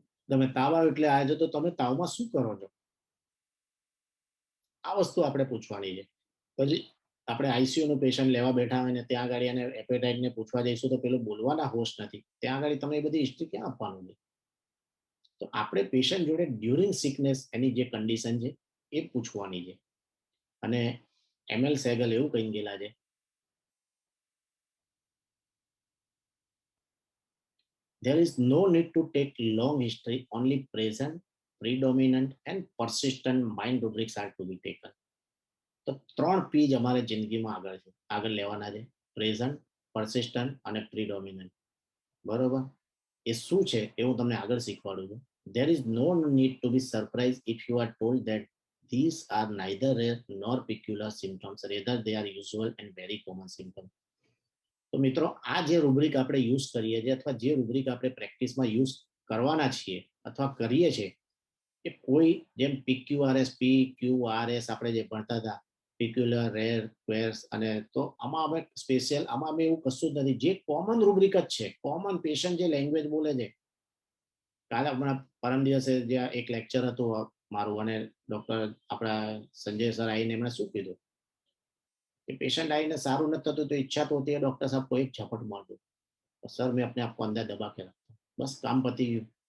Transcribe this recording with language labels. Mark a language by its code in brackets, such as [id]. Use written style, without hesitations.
[gu] તમે તાવ આવ્યો એટલે આવ્યો તો તમે તાવમાં શું કરો છો, આ વસ્તુ આપણે પૂછવાની છે. પછી આપણે આઈસીયુ નું પેશન્ટ લેવા બેઠા હોય ને ત્યાં આગળ એને એપેટાઇટ ને પૂછવા જઈશું તો પેલું બોલવાના હોશ નથી, ત્યાં આગળ તમે એ બધી હિસ્ટ્રી ક્યાં આપવાનું છે. તો આપણે પેશન્ટ જોડે ડ્યુરિંગ સિકનેસ એની જે કન્ડિશન છે એ પૂછવાની છે. અને એમએલ સહેગલ એવું કહી ગયેલા છે, [en] there is no need to take long history, only present, predominant and persistent mind rubrics are to be taken. [gu] તો 3 પી જ અમારે જિંદગીમાં આગળ લેવાના છે, પ્રેઝન્ટ, પરસિસ્ટન્ટ અને પ્રીડોમિનન્ટ, બરોબર. એ શું છે એ હું તમને આગળ શીખવાડું છું. [en] There is no need to be surprised if you are told that these are neither rare nor peculiar symptoms, rather they are usual and very common symptoms. [gu] તો મિત્રો આ જે રૂબ્રિક આપણે યુઝ કરીએ છીએ અથવા જે રૂબ્રિક આપણે પ્રેક્ટિસમાં યુઝ કરવાના છીએ અથવા કરીએ છીએ, એ કોઈ જેમ PQRS, PQRS આપણે જે ભણતા હતા, peculiar, rare, queers, અને તો આમાં અમે સ્પેશિયલ આમાં અમે એવું કશું જ નથી, જે કોમન રૂબ્રિક જ છે, કોમન પેશન્ટ જે લેંગ્વેજ બોલે છે. કાલે હમણાં પરમ દિવસે જે એક લેક્ચર હતું મારું, અને ડોક્ટર આપણા સંજય સર આવીને એમણે શું કીધું [hi] कि पेशेंट [gu] आईने सारू न थતું [hi] तो इच्छा तो होती है डॉक्टर साहब को एक झपट मार दो, तो सर मैं अपने आप को अंदर दबा के रखता हूँ, बस काम पति गયું.